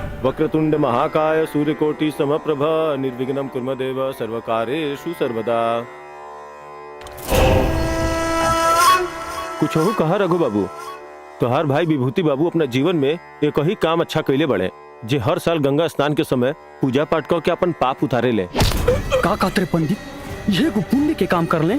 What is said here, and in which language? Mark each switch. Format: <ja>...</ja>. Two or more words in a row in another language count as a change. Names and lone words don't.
<sa>वक्रतुंड महाकाय सूर्यकोटि समप्रभ निर्विघ्नं कुर्म देव सर्वकार्येषु सर्वदा।</sa> <bho>कुछ हो कहा रघु बाबू, तोहार भाई विभूति बाबू अपना जीवन में एक ही काम अच्छा कैले बड़े, जे हर साल गंगा स्नान के समय पूजा पाठ करके अपन पाप उतारे ले। का कहते पंडित, ये पुण्य के काम कर ले?</bho>